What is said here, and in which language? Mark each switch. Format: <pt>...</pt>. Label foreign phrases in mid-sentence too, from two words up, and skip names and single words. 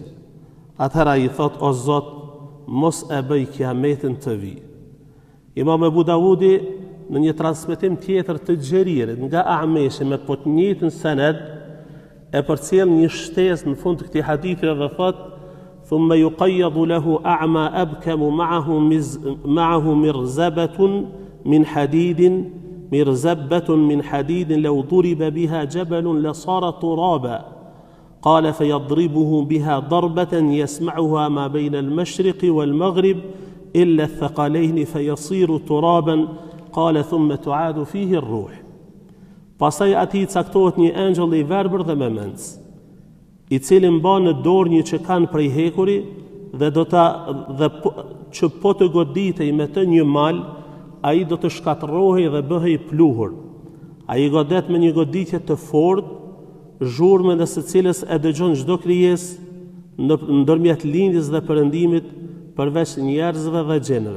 <sq>Atëherë ai thot: o Zot, mos e bëj kiametin të vi. Imam Ebu Davudi në një transmetim tjetër të Xheririt nga Ameshi me po të njëjtin sened e përcjell një shtesë në fund të këtij hadithi dhe thot:</sq> <ar>ثم يقيض له أعمى أبكم معه مرزبة من حديد لو ضرب بها جبل لصار ترابا قال فيضربه بها ضربة يسمعها ما بين المشرق والمغرب إلا الثقلين فيصير ترابا قال ثم تعاد فيه الروح.</ar> <sq>Pastaj atij caktohet një engjëll i verbër dhe me mens, i cili mban në dorë një çekan prej hekuri dhe që po të goditej me të një mal, ai do të shkatërrohej dhe bëhej pluhur. Ai godet me një goditje të fortë, zhurmë në së cilës e dëgjon çdo krijesë ndërmjet lindjes dhe perëndimit, përveç njerëzve dhe gjenëve.</sq>